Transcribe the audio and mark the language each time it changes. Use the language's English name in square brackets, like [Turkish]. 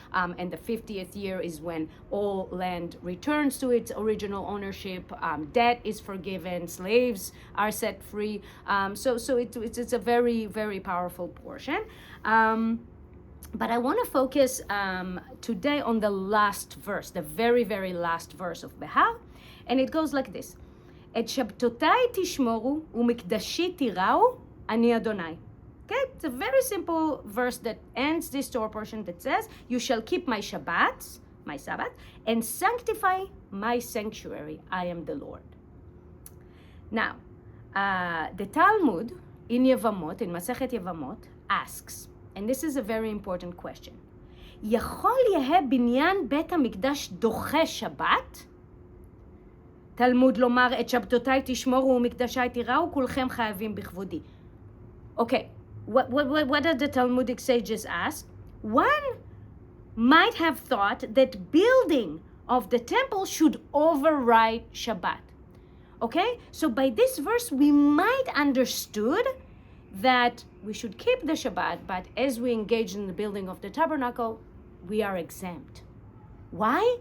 [English] And the 50th year is when all land returns to its original ownership, debt is forgiven, slaves are set free. So it's a very, very powerful portion. But I want to focus today on the last verse, the very, very last verse of Behar. And it goes like this. [Hebrew] את שבתותיי תשמורו ומקדשי תיראו, אני אדוני. [English] Okay, it's a very simple verse that ends this Torah portion that says, you shall keep my Shabbats, my Sabbath, and sanctify my sanctuary. I am the Lord. Now, the Talmud in Yevamot, in Masechet Yevamot, asks, and this is a very important question, [Hebrew] יכול יהיה בניין בית המקדש דוחה שבת? תלמוד לומר, את שבתותיי תשמורו ומקדשי תיראו, כולכם חייבים בכבודי. [English] Okay, what did the Talmudic sages ask? One might have thought that building of the temple should override Shabbat. Okay, so by this verse we might understood that we should keep the Shabbat, but as we engage in the building of the tabernacle, we are exempt. Why?